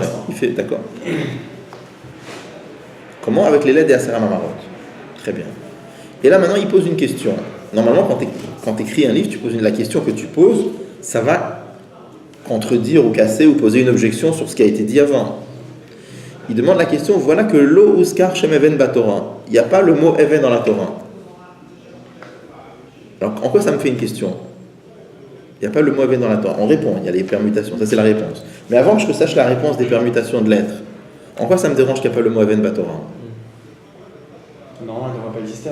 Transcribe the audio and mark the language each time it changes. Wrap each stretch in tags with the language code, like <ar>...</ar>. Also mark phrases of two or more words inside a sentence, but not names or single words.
<fr>Il fait, d'accord. Comment? Avec les LED et Asera Mamarot. Très bien. Et là maintenant il pose une question. Normalement quand tu écris un livre, tu poses la question que tu poses, ça va contredire ou casser ou poser une objection sur ce qui a été dit avant. Il demande la question, voilà que</fr> <he>לא הוזכר שם אבן בתורה.</he> <fr>Il n'y a pas le mot even dans la Torah. Alors en quoi ça me fait une question? Il n'y a pas le mot even dans la Torah. On répond, il y a les permutations, ça c'est la réponse. Mais avant que je sache la réponse des permutations de lettres, en quoi ça me dérange qu'il n'y a pas le mot</fr> <he>אבן בתורה?</he> <fr>Non, elle ne devrait pas exister</fr>